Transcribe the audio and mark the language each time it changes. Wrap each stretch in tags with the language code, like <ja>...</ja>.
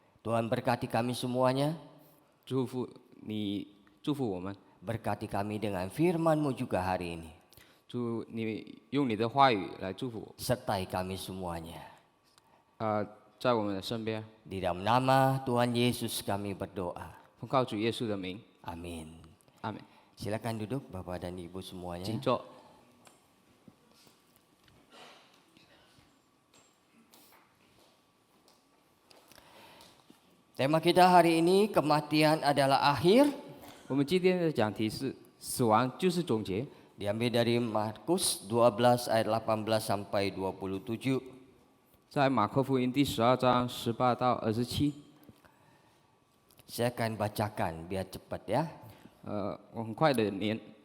<id>Tuhan berkati kami semuanya.</id> <zh>祝福你，祝福我们，</zh> <id>Berkati kami dengan firman-Mu juga hari ini.</id> <zh>祝你用你的话语来祝福我，</zh> <id>Sertai kami semuanya.</id> <zh>在我们的身边。</zh> <id>Di dalam nama Tuhan Yesus kami berdoa.</id> <zh>奉靠主耶稣的名，</zh> <id>Amin.</id> <zh>阿门。</zh> <id>Silakan duduk Bapak dan Ibu semuanya.</id> <zh>请坐。</zh> <id>Tema kita hari ini kematian adalah akhir.</id> <zh>我们今天的讲题是死亡就是总结，</zh> <id>Diambil dari Markus 12 ayat 18 sampai 27.</id> <zh>在马可福音第12章18到27。</zh> <id>Saya akan bacakan biar cepat ya.</id> <zh>我很快的念。</zh>